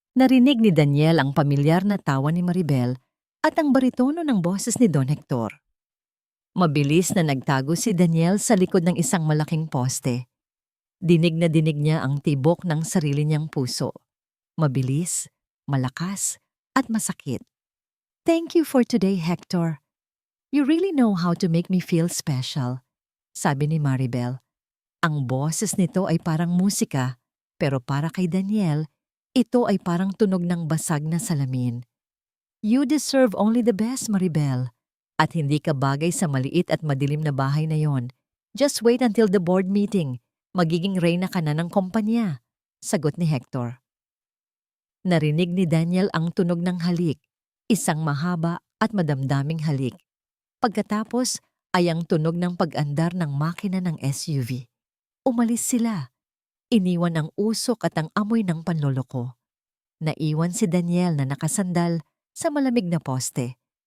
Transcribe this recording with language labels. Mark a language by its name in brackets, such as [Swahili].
[Filipino] Narinig ni Daniel ang pamilyar na tawa ni Maribel at ang baritono ng boses ni Don Hector. Mabilis na nagtago si Daniel sa likod ng isang malaking poste. Dinig na dinig niya ang tibok ng sarili niyang puso. Mabilis, malakas, at masakit. [English] "Thank you for today, Hector. You really know how to make me feel special," [Filipino] sabi ni Maribel. Ang boses nito ay parang musika, pero para kay Daniel, ito ay parang tunog ng basag na salamin. [English] "You deserve only the best, [Filipino] Maribel. At hindi ka bagay sa maliit at madilim na bahay na yon. [English] Just wait until the board meeting. [Filipino] Magiging reyna ka na ng kumpanya," sagot ni Hector. Narinig ni Daniel ang tunog ng halik, isang mahaba at madamdaming halik. Pagkatapos ay ang tunog ng pag-andar ng makina ng SUV. Umalis sila. Iniwan ang usok at ang amoy ng panloloko. Naiwan si Daniel na nakasandal sa malamig na poste.